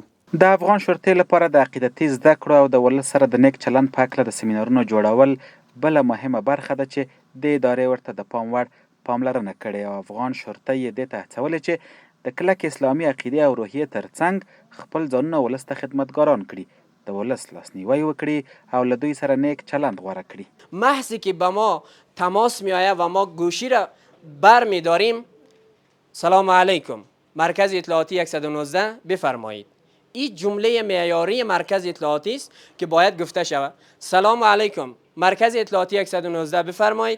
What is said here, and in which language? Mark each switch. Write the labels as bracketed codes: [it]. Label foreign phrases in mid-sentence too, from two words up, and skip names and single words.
[ps] د افغان شورتۍ لپاره د عقیدتي زده کړو او د ولس سره د نیک چلند په هکله د سیمینارونو جوړول بله مهمه برخه ده چې د ادارې ورته د پام وړ پاملرنه کړې او افغان شورتۍ یې دې ته هڅولې چې د کلک اسلامي عقیدې او روحیې ترڅنګ خپل ځانونه ولس ته خدمتګاران کړي، د ولس لاسنیوی وکړي او له دوی سره نیک چلند غوره کړي. [fa] محضی که به ما تماس می آید و ما گوشی را بر می داریم، سلام علیکم مرکز اطلاعاتی 119 بفرمایید. این جمله معیاری مرکز اطلاعاتی است که باید گفته شود. سلام علیکم مرکز اطلاعاتی 119 بفرمایید.